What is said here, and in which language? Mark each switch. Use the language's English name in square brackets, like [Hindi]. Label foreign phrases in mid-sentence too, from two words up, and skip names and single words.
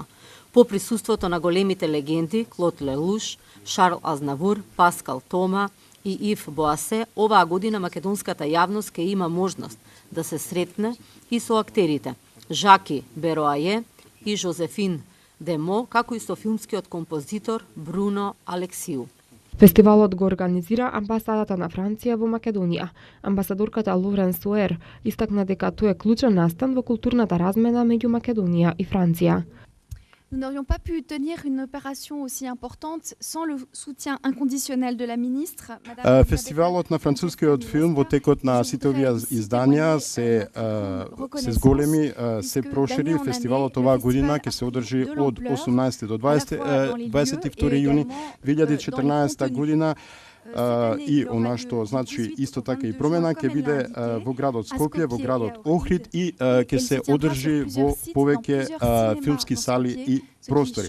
[Macedonian] По присуството на големите легенди Клод Лелуш, Шарл Азнавур, Паскал Тома и Ив Боасе, оваа година македонската јавност ќе има можност да се сретне и со актерите Жаки Бероае и Жозефин Демо, како и со филмскиот композитор Бруно Алексиу. Фестивалот го организира амбасадата на Франција во Македонија. Амбасадорката Лорен Суер истакна дека тој е клучен настан во културната размена меѓу Македонија и Франција. [French] Nous n'aurions pas pu tenir une opération aussi importante sans le soutien inconditionnel de la ministre. [Macedonian] Фестивалот на францускиот филм во текот на сите овие изданија се зголеми, се прошири. Фестивалот оваа година ќе се одржи од 18 до 22 јуни 2014 година. И она што значи исто така и промена ќе биде во градот Скопје, во градот Охрид и ќе се одржи во повеќе филмски сали и простори.